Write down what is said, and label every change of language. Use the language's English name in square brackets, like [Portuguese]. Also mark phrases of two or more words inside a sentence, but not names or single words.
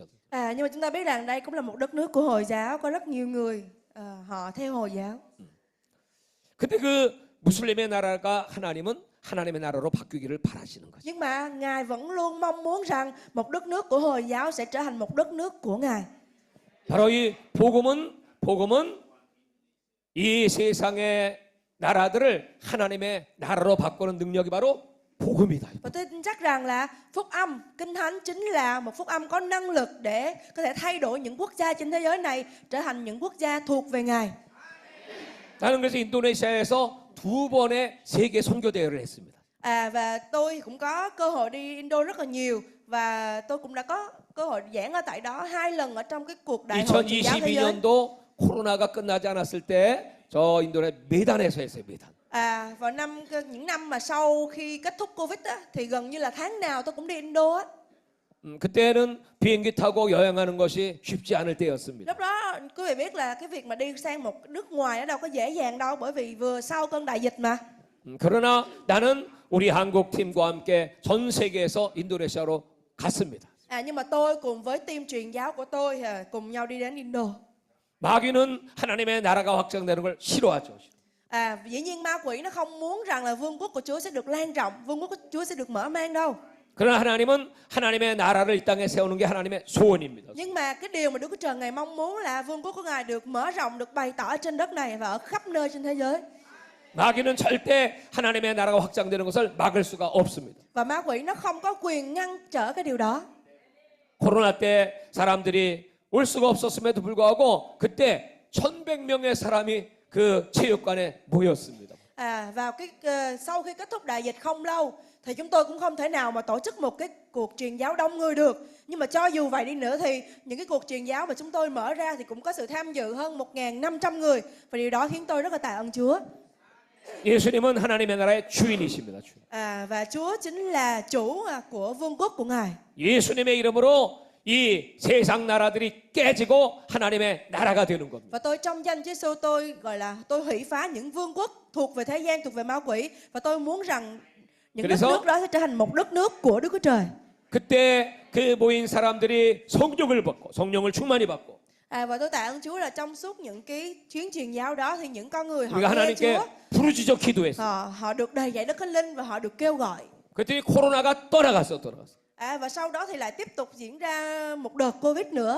[Vietnamese] Nhưng mà chúng ta biết rằng đây cũng là một đất nước của Hồi giáo, có rất nhiều người họ theo Hồi giáo. [Korean] 근데 그 무슬림의 나라가 하나님은 하나님의 나라로 바뀌기를 바라시는 거죠. [Vietnamese] Nhưng mà Ngài vẫn luôn mong muốn rằng một đất nước của Hồi giáo sẽ trở thành một đất nước của Ngài. [Korean] 바로 이 복음은 이 세상의 나라들을 하나님의 나라로 바꾸는 능력이 바로 복음이다. [Vietnamese] Và tôi tin chắc rằng là phúc âm, Kinh Thánh chính là một phúc âm có năng lực để có thể thay đổi những quốc gia trên thế giới này trở thành những quốc gia thuộc về Ngài. [Korean] 나는 그래서 인도네시아에서 2번의 세계 선교 대회를 했습니다. [Vietnamese] Và tôi cũng có cơ hội đi Indo rất là nhiều và tôi cũng đã có cơ hội giảng ở tại đó 2 lần ở trong cái cuộc đại hội truyền giáo thế giới. [Korean] 2022년도 코로나가 끝나지 않았을 때 저 인도네 메단에서 했어요, 메단. [Vietnamese] Vào những năm mà sau khi kết thúc Covid á, thì gần như là tháng nào tôi cũng đi Indo á. [Korean] 그때는 비행기 타고 여행하는 것이 쉽지 않을 때였습니다. [Vietnamese] Lúc đó quý vị biết là cái việc mà đi sang một nước ngoài nó đâu có dễ dàng đâu, bởi vì vừa sau cơn đại dịch mà. [Korean] 그러나 나는 우리 한국 팀과 함께 전 세계에서 인도네시아로 갔습니다. [Vietnamese] Nhưng mà tôi cùng với team truyền giáo của tôi cùng nhau đi đến Indo. [Korean] 마귀는 하나님의 나라가 확장되는 걸 싫어하죠. [Vietnamese] Dĩ nhiên ma quỷ nó không muốn rằng là vương quốc của Chúa sẽ được lan rộng, vương quốc của Chúa sẽ được mở mang đâu. [Korean] 그러나 하나님은 하나님의 나라를 이 땅에 세우는 게 하나님의 소원입니다. [Vietnamese] Nhưng mà cái điều mà Đức Chúa Trời Ngài mong muốn là vương quốc của Ngài được mở rộng, được bày tỏ trên đất này và ở khắp nơi trên thế giới. [Korean] 마귀는 절대 하나님의 나라가 확장되는 것을 막을 수가 없습니다. [Vietnamese] Và ma quỷ nó không có quyền ngăn trở cái điều đó. [Korean] 코로나 때 사람들이 올 수가 없었음에도 불구하고 그때 1,100명의 사람이 그 체육관에 모였습니다. [Vietnamese] Sau khi kết thúc đại dịch không lâu thì chúng tôi cũng không thể nào mà tổ chức một cái cuộc truyền giáo đông người được. Nhưng mà cho dù vậy đi nữa thì những cái cuộc truyền giáo mà chúng tôi mở ra thì cũng có sự tham dự hơn 1.500 người. Và điều đó khiến tôi rất là tạ ơn Chúa. [Korean] 예수님은 하나님의 나라의 주인이십니다. 주인. [Vietnamese] Và Chúa chính là chủ của vương quốc của Ngài. [Korean] 예수님의 이름으로 이 세상 나라들이 깨지고 하나님의 나라가 되는 겁니다. [Vietnamese] Và tôi trong danh Chúa Giêsu tôi gọi là tôi hủy phá những vương quốc thuộc về thế gian, thuộc về ma quỷ, và tôi muốn rằng những đất nước đó sẽ trở thành một đất nước của Đức Chúa Trời. [Korean] 그때 그 모인 사람들이 성령을 받고 성령을 충만히 받고 [Vietnamese] Và tôi tạ ơn Chúa là trong suốt những cái chuyến truyền giáo đó thì những con người họ [Korean] 우리가 [Vietnamese] nghe [Korean] 하나님께 [Vietnamese] Chúa, [Korean] 부르짖어 기도했어요. [Vietnamese] họ được đầy dạy Đức Thánh Linh và họ được kêu gọi. [Korean] 그랬더니 코로나가 떠나갔어. [Vietnamese] Và sau đó thì lại tiếp tục diễn ra một đợt Covid nữa.